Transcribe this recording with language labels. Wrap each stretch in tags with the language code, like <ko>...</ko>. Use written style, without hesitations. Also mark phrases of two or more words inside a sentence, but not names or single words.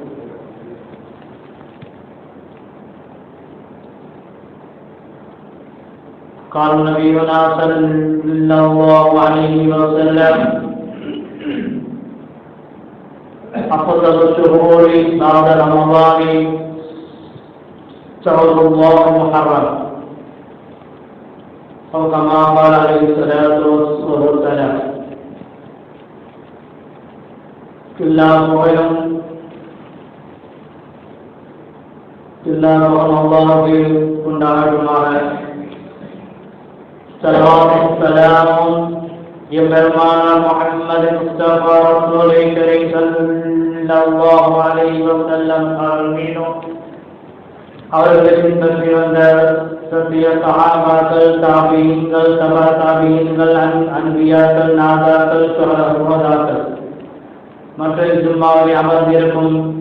<ar>قال نبينا صلى الله عليه وسلم: أفضل الشهور بعد رمضان شهر الله محرم، أو كما قال عليه الصلاة والسلام.</ar> <ta>எல்லா புகழும் அல்லாஹ்வுக்கு உண்டாகட்டுமாக. ஸலவாத்தும் ஸலாமும் எம்பெருமானார் முஹம்மது முஸ்தபா ரசூலே கரீம்</ta> <ar>صلى الله عليه وسلم</ar> <ta>மீதும் அவர்களின் பின்பற்றி வந்த சத்திய சஹாபாக்கள், தாபீன்கள், தபா தாபீன்கள், அன்பியாக்கள், நாதாக்கள், சுஹதாக்கள் மற்றும் ஜும்மாவில் அமர்ந்திருக்கும்</ta>